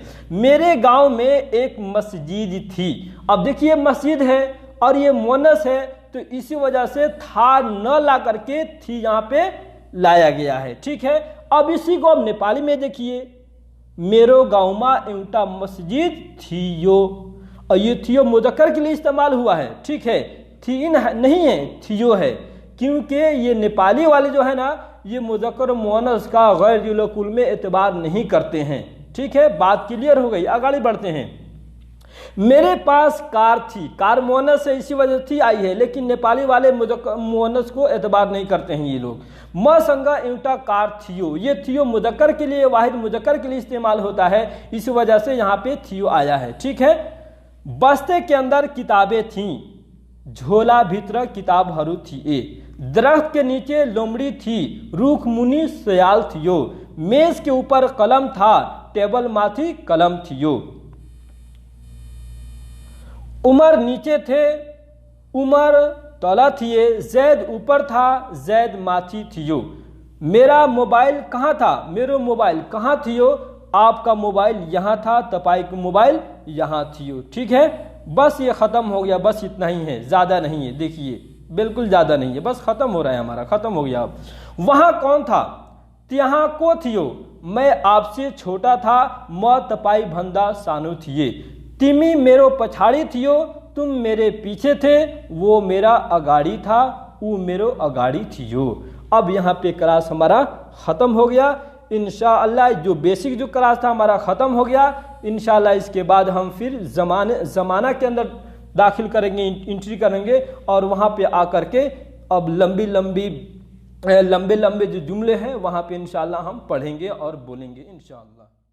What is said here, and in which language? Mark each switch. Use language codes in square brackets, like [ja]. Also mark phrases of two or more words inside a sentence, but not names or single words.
[hi] मेरे गांव में एक मस्जिद थी। अब देखिए मस्जिद है और ये मुअन्नस है, तो इसी वजह से था न ला करके थी यहाँ पे लाया गया है। ठीक है, अब इसी को अब नेपाली में देखिए, [ne] मेरो गाँव में एउटा मस्जिद थियो। [hi] और ये थियो मुज़क्कर के लिए इस्तेमाल हुआ है, ठीक है, थी नहीं है, थियो है, क्योंकि ये नेपाली वाले जो है ना ये मुज़क्कर मुअन्नस का गैर युलकुल में एतबार नहीं करते हैं, ठीक है। बात क्लियर हो गई, आगे बढ़ते हैं। मेरे पास कार थी, कार मुअन्नस से इसी वजह थी आई है, लेकिन नेपाली वाले मुज़क्कर मुअन्नस को एतबार नहीं करते हैं ये लोग। [ne] मसंगा एउटा कार थियो, [hi] ये थियो मुज़क्कर के लिए, वाहिद मुज़क्कर के लिए इस्तेमाल होता है, इस वजह से यहाँ पे थियो आया है, ठीक है। बस्ते के अंदर किताबें थीं, [ne] झोला भीतर किताबहरू थिए। [hi] दरख्त के नीचे लोमड़ी थी, [ne] रूख मुनि सयाल थियो। [hi] मेज के ऊपर कलम था, [ne] टेबल माथी कलम थियो। [hi] उमर नीचे थे, [ne] उमर तला थिए। [hi] जैद ऊपर था, [ne] जैद माथी थियो। [hi] मेरा मोबाइल कहाँ था, [ne] मेरो मोबाइल कहाँ थियो। [hi] आपका मोबाइल यहाँ था, [ne] तपाईको मोबाइल यहाँ थियो, [hi] ठीक है। बस ये ख़त्म हो गया, बस इतना ही है, ज़्यादा नहीं है, देखिए बिल्कुल ज़्यादा नहीं है, बस ख़त्म हो रहा है हमारा, ख़त्म हो गया। अब वहाँ कौन था, [ne] त्यहाँ को थियो, [hi] मैं आपसे छोटा था, [ne] म तपाई भन्दा सानो थिए। तिमी मेरो पछाड़ी थियो, [hi] तुम मेरे पीछे थे, वो मेरा अगाड़ी था, [ne] वो मेरो अगाड़ी थियो। [hi] अब यहाँ पे क्लास हमारा ख़त्म हो गया। इंशाअल्लाह जो बेसिक जो क्लास था हमारा ख़त्म हो गया। इंशाअल्लाह इसके बाद हम फिर ज़माना के अंदर दाखिल करेंगे, एंट्री करेंगे, और वहाँ पे आकर के अब लंबे लंबे जो जुमले हैं वहाँ पे इंशाअल्लाह हम पढ़ेंगे और बोलेंगे इंशाअल्लाह।